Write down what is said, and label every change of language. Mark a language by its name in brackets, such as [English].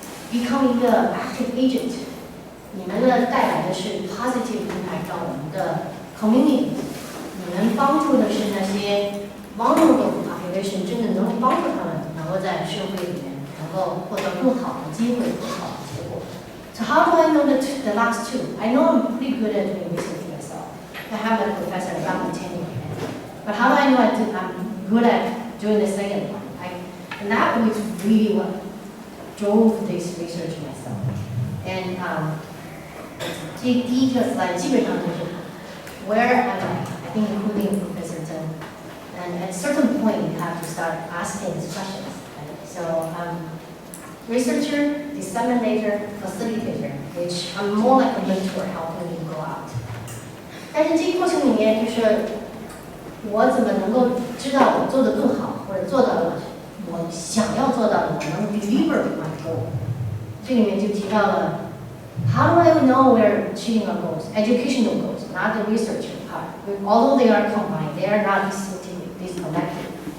[Chinese] become 一个 [English] active agent， [Chinese] 你们呢带来的是 [English] positive impact [Chinese] 到我们的 community， 你们帮助的是那些 [English] vulnerable population， [Chinese] 真的能帮助他们能够在社会里面能够获得更好的机会、更好的结果。 [English] So how do I know the last two? I know I'm pretty good at doing research myself. I have a professor around 10 years. But how do I know I'm good at doing the second one? And that was really what drove this research myself. And [Chinese] 第一个 [English] slide [Chinese] 基本上就是 [English] where am I think including Professor Zheng. And at a certain point, you have to start asking these questions. Right? So, researcher, disseminator, facilitator, which I'm more like a mentor helping you go out. [Chinese] 但是这个过程里面，就是我怎么能够知道我做得更好，或者做到了我想要做到的，我能 [English] deliver my goal。 [Chinese] 这里面就提到了 [English] how do I know we're achieving our goals? Educational goals, not the research part. Although they are combined, they are not disconnected.